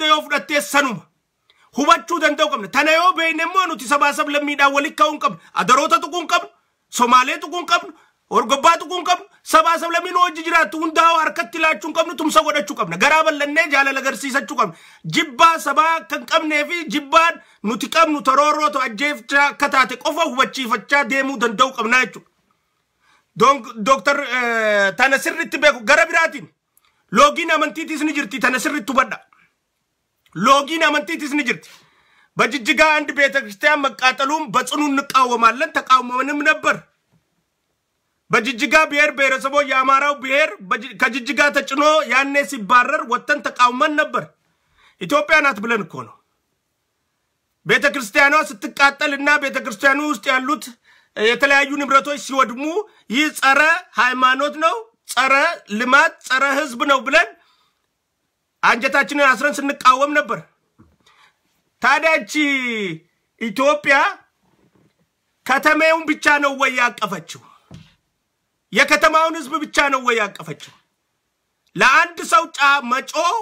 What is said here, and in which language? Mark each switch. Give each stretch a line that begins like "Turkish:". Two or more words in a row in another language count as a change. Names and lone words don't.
Oromo: yoo fudhattee sanuma hubachuu danda'u qabna tana yoo beekne immoo nuti sabaasab lammiidhaan walitti ka'uun qabna adaroota tuquun qabnu somaalee tuquun qabnu orgobbaa tuquun qabnu sabaasab lammiin hojii jiraattu hundaa harkatti laachuun qabnu tumsa godhachuu qabna garaa bal'annee jaalala agarsiisachuu qabna jibbaa sabaa kan qabnee fi jibbaan nuti qabnu toroorootu ajjeefchaa akka taate qofa hubachiifachaa deemuu danda'u qabnaa jechuudha. Doktor tana sirriitti beeku gara biraatiin loogiin amantiitis ni jirti tana sirriitti hubadha loogiin amantiitis ni jirti
Amharic: በጅጅጋ አንድ ቤተክርስቲያን መቃጠሉን በጽኑ እንቃወማለን ተቃውመንም ነበር በጅጅጋ ብሔር ብሔረሰቦች የአማራው ብሔር ከጅጅጋ ተጭኖ ያኔ ሲባረር ወጥተን ተቃውመን ነበር ኢትዮጵያ ናት ብለን እኮ ነው ቤተክርስቲያኗ ስትቃጠልና ቤተክርስቲያኑ ውስጥ ያሉት የተለያዩ ንብረቶች ሲወድሙ ይህ ጸረ ሃይማኖት ነው ጸረ ልማት ጸረ ህዝብ ነው ብለን አንጀታችንን አስረን ስንቃወም ነበር ታዲያቺ ኢትዮጵያ ከተማውን ብቻ ነው ወይ ያቀፈችው የከተማውን ህዝብ ብቻ ነው ወይ ያቀፈችው ለአንድ ሰው መጮ